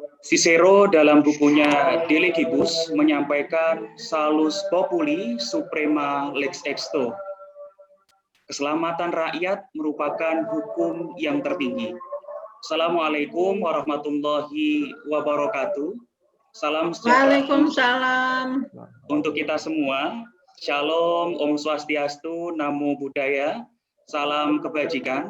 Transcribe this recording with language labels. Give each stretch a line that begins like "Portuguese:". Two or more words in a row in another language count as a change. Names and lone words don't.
Indonesian: Cicero dalam bukunya De Legibus menyampaikan
Latin: salus populi suprema lex exto.
Indonesian: Keselamatan rakyat merupakan hukum yang tertinggi.
Arabic: السلام عليكم ورحمة الله وبركاته.
Indonesian: Salam sejahtera. Waalaikumsalam. Untuk kita semua, Shalom,
Sanskrit: Om Swastiastu,
Pali: Namo Buddhaya,
Indonesian: salam kebajikan.